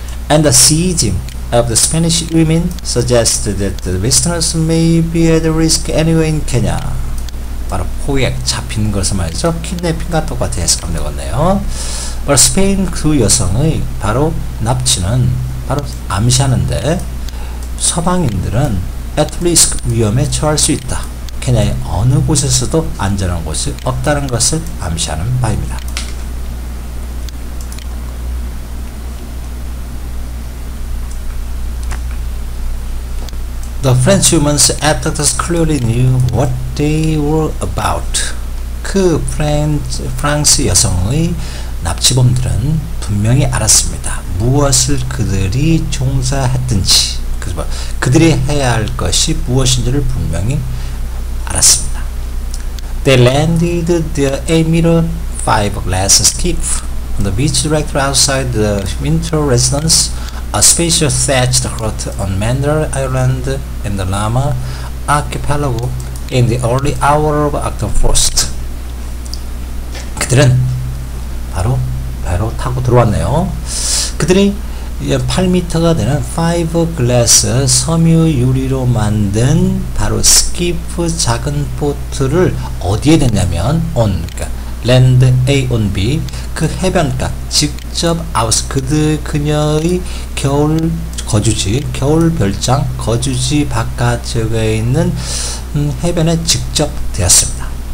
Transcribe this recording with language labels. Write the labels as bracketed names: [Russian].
[English] And the sieging of the Spanish women suggested that the Westerners may be at risk anywhere in Kenya. [Korean] 바로 포획, 잡힌 것을 말이죠. 키드내핑과 똑같이 해석하면 되겠네요. 바로 스페인 그 여성의 바로 납치는 바로 암시하는데 서방인들은 [English] at risk [Korean] 위험에 처할 수 있다. 케냐의 어느 곳에서도 안전한 곳이 없다는 것을 암시하는 바입니다. [English] The French women's abductors clearly knew what they were about. [Korean] 그 프랑스 여성의 납치범들은 분명히 알았습니다. 무엇을 그들이 종사했든지, 그들이 해야 할 것이 무엇인지를 분명히 알았습니다. [English] They landed their 8-meter fiberglass skiff On the beach directly outside the winter residence, a spacious thatched hut on Mandar Island in the Lama Archipelago in the early hour of October 1st. [Korean] 그들은 바로 배로 타고 들어왔네요. 그들이 8m가 되는 파이버글라스 섬유 유리로 만든 바로 스키프 작은 보트를 어디에 댔냐면 on 그러니까 랜드 A on B 그 해변가 직접 아웃 그녀의 겨울 거주지 겨울 별장 거주지 바깥쪽에 있는 해변에 직접 되었습니다.